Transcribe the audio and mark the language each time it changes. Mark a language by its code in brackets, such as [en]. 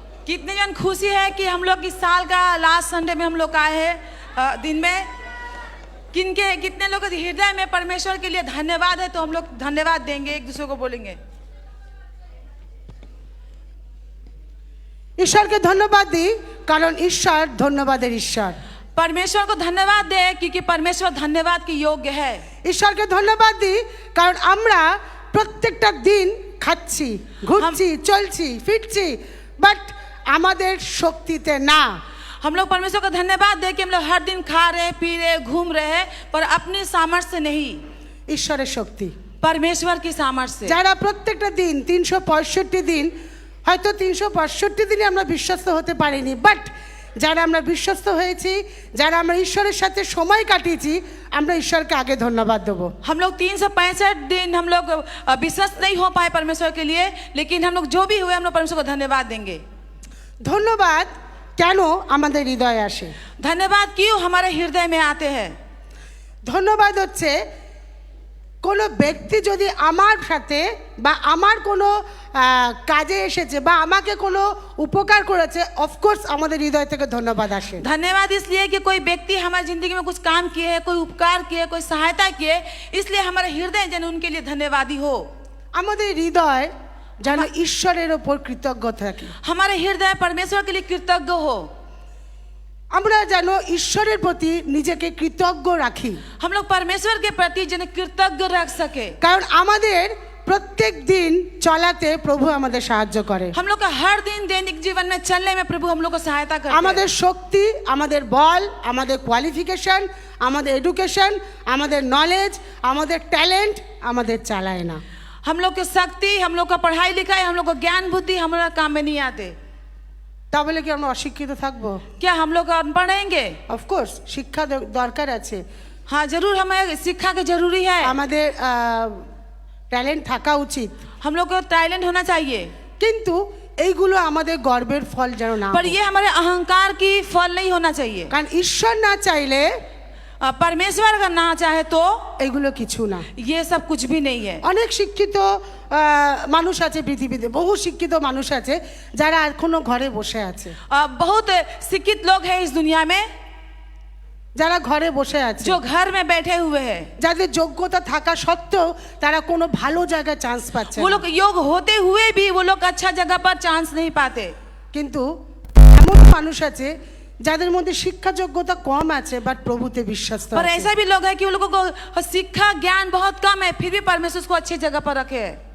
[hi] कितने जन खुशी है कि हम लोग इस साल का लास्ट संडे में हम लोग आए हैं दिन में। कितने लोग हृदय में परमेश्वर के लिए धन्यवाद है, तो हम लोग धन्यवाद देंगे, एक दूसरे को बोलेंगे। [bn] ঈশ্বরকে ধন্যবাদ দিই কারণ ঈশ্বর ধন্যবাদের ঈশ্বর। [hi] परमेश्वर को धन्यवाद दे क्योंकि परमेश्वर धन्यवाद के योग्य है। [bn] ঈশ্বরকে ধন্যবাদ দিই কারণ আমরা প্রত্যেকটা দিন খাচ্ছি, ঘুরছি, চলছি, ফিরছি, বাট আমাদের শক্তিতে না। [hi] हम लोग परमेश्वर को धन्यवाद दे कि हम लोग हर दिन खा रहे, पी रहे, घूम रहे हैं, पर अपनी सामर्थ्य से नहीं, [bn] ঈশ্বরের শক্তি। [hi] परमेश्वर की सामर्थ्य से। [bn] যারা প্রত্যেকটা দিন 365 দিন, হয়তো 365 দিনে আমরা বিশ্বস্ত হতে পারিনি, বাট যারা আমরা বিশ্বস্ত হয়েছি, যারা আমরা ঈশ্বরের সাথে সময় কাটিয়েছি, আমরা ঈশ্বরকে আগে ধন্যবাদ দেবো। [hi] हम लोग 365 दिन हम लोग विश्वस्त नहीं हो पाए परमेश्वर के लिए, लेकिन हम लोग जो भी हुए हम लोग परमेश्वर को धन्यवाद देंगे। [bn] ধন্যবাদ কেন আমাদের হৃদয়ে আসে? [hi] धन्यवाद क्यों हमारे हृदय में आते हैं? [bn] ধন্যবাদ হচ্ছে কোনো ব্যক্তি যদি আমার সাথে বা আমার কোনো কাজে এসেছে বা আমাকে কোনো উপকার করেছে, অফকোর্স আমাদের হৃদয় থেকে ধন্যবাদ আসে। [hi] धन्यवाद इसलिए कि कोई व्यक्ति हमारी जिंदगी में कुछ काम किए है, कोई उपकार किए, कोई सहायता किए, इसलिए हमारा हृदय जन उनके लिए धन्यवादी हो। [bn] আমাদের হৃদয় যেন ঈশ্বরের ওপর কৃতজ্ঞ থাকে। [hi] हमारे हृदय परमेश्वर के लिए कृतज्ञ हो। [bn] আমরা যেন ঈশ্বরের প্রতি নিজেকে কৃতজ্ঞ রাখি, [hi] हम लोग परमेश्वर के प्रति जन कृतज्ञ रख सके। [bn] কারণ আমাদের প্রত্যেক দিন চলাতে প্রভু আমাদের সাহায্য করে। [hi] हम लोग का हर दिन दैनिक जीवन में चलने में प्रभु हम लोग को सहायता करते हैं। [bn] আমাদের শক্তি, আমাদের বল, আমাদের কোয়ালিফিকেশন, আমাদের এডুকেশন, আমাদের নলেজ, আমাদের ট্যালেন্ট আমাদের চালায় না। [hi] हम लोग की शक्ति, हम लोग का पढ़ाई लिखाई, हम लोग का ज्ञान बुद्धि हमारा काम में नहीं आते। [bn] তাহলে কি আমরা অশিক্ষিত থাকবো? [hi] क्या हम लोग अनपढ़ रहेंगे? [bn] অফকোর্স শিক্ষা দরকার আছে, [hi] हाँ जरूर, हमें शिक्षा की जरूरी है। [bn] আমাদের ট্যালেন্ট থাকা উচিত, [hi] हम लोग को टैलेंट होना चाहिए, [bn] কিন্তু এইগুলো আমাদের গর্বের ফল যেন না [hi] पर [bn] হয়। [hi] ये हमारे अहंकार की फल नहीं होना चाहिए। [bn] কারণ ঈশ্বর না চাইলে [hi] परमेश्वर का ना चाहे तो [bn] এগুলো কিছু না। [hi] ये सब कुछ भी नहीं है। [bn] অনেক শিক্ষিত মানুষ আছে পৃথিবীতে, বহু শিক্ষিত মানুষ আছে যারা এখনো ঘরে বসে আছে, [hi] बहुत शिक्षित लोग हैं इस दुनिया में [bn] যারা ঘরে বসে আছে, [hi] जो घर में बैठे हुए हैं, [bn] যাদের যোগ্যতা থাকা সত্ত্বেও তারা কোনো ভালো জায়গায় চান্স পাচ্ছে [hi] वो [bn] না। [hi] लोग योग होते हुए भी वो लोग अच्छा जगह पर चांस नहीं पाते। [bn] কিন্তু এমন মানুষ আছে যাদের মধ্যে শিক্ষা যোগ্যতা কম আছে, বাট প্রভুতে বিশ্বস্ত [hi] पर [bn] আছে। [hi] ऐसा भी लोग हैं कि उन लोगों को शिक्षा ज्ञान बहुत कम है, फिर भी परमेश्वर उसको अच्छी जगह पर रखे है,